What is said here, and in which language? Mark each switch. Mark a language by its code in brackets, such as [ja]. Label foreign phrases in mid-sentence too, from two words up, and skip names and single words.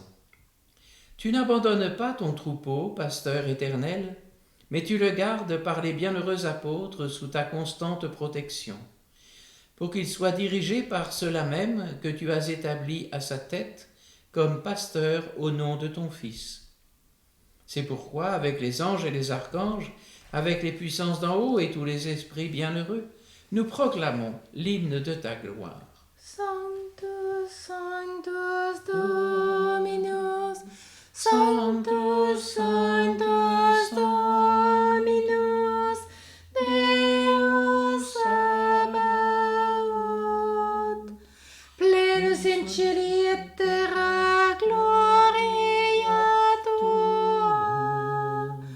[fr] Tu n'abandonnes pas ton troupeau, pasteur éternel, mais tu le gardes par les bienheureux apôtres sous ta constante protection, pour qu'il soit dirigé par ceux-là même que tu as établis à sa tête comme pasteur au nom de ton Fils. C'est pourquoi, avec les anges et les archanges, avec les puissances d'en haut et tous les esprits bienheureux, nous proclamons l'hymne de ta gloire. [la] Sanctus, Sanctus Dominus, Sanctus, Sanctus Dominus, Deus Sabaoth, plenus in cieli et terra gloria tua.